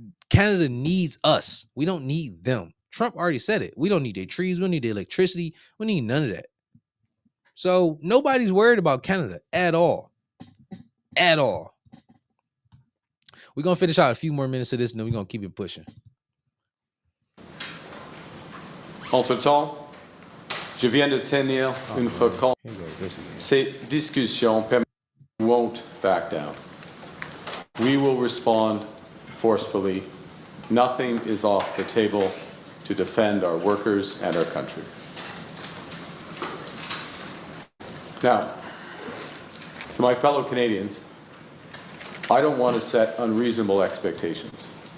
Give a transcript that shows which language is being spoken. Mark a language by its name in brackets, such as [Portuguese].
[English] Canada needs us. We don't need them. Trump already said it. We don't need their trees. We don't need their electricity. We need none of that. So nobody's worried about Canada at all. At all. We're going to finish out a few more minutes of this and then we're going to keep it pushing. [French] Entre-temps, je viens de tenir une rencontre. [English] Ces discussions won't back down. We will respond forcefully. Nothing is off the table to defend our workers and our country. Now, to my fellow Canadians, I don't want to set unreasonable expectations.